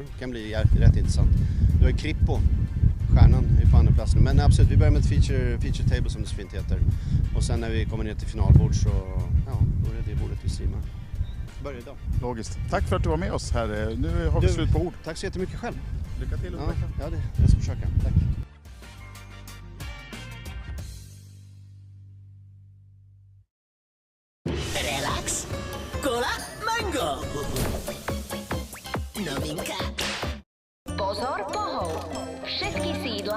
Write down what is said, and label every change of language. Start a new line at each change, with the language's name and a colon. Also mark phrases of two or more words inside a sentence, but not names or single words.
Swedish: Det kan bli rätt intressant. Då är Krippo, stjärnan, är på andra plats nu. Men absolut, vi börjar med ett
English: feature table
Swedish: som det så fint heter. Och sen när vi kommer ner till finalbord så, då är det bordet vi streamar. Börja idag. Logiskt. Tack för att du var med oss här. Nu har vi slut på ord. Tack så jättemycket själv. Lycka till under veckan. Ja, jag ska försöka. Tack. Relax.
Slovak: Cola Mango. Novinka. Pozor, pohov. Všetky sídla.